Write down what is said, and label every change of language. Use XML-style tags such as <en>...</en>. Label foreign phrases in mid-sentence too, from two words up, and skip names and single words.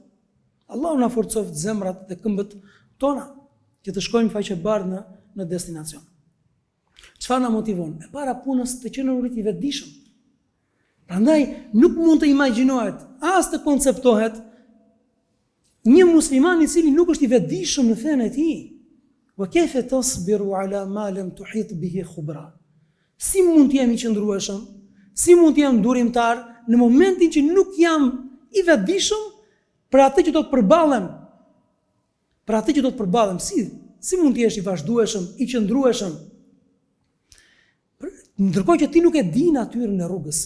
<sq>Allahu na forcoft zemrat dhe këmbët tona që të shkojmë faqe bardhë në destinacion. Çfarë na motivon? E para punës të qenë urit i vetëdijshëm. Prandaj nuk mund të imagjinohet, as të konceptohet një musliman i cili nuk është i vetëdijshëm në fenë e tij.</sq> <ar>وكيف تصبر على ما لم تحط به خبرا.</ar> <sq>Si mund të jemi i qëndrueshëm? Si mund të jam durimtar në momentin që nuk jam i vetëdijshëm për atë që do të përballem? Për atë që do të përballem, si mund të jesh i vazhdueshëm, i qëndrueshëm? Ndërkohë që ti nuk e di natyrën e rrugës.</sq>